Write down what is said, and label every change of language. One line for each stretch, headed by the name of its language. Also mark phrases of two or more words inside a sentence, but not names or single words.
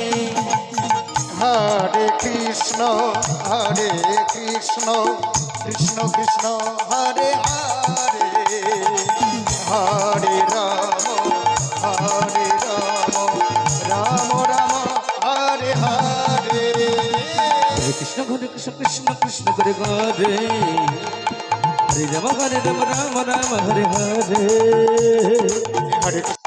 Sanskrit: হরে কৃষ্ণ কৃষ্ণ কৃষ্ণ হরে হরে হরে রাম রাম হরে হরে হরে কৃষ্ণ কৃষ্ণ কৃষ্ণ করে হরে হরে রাম রাম হরে হরে হরে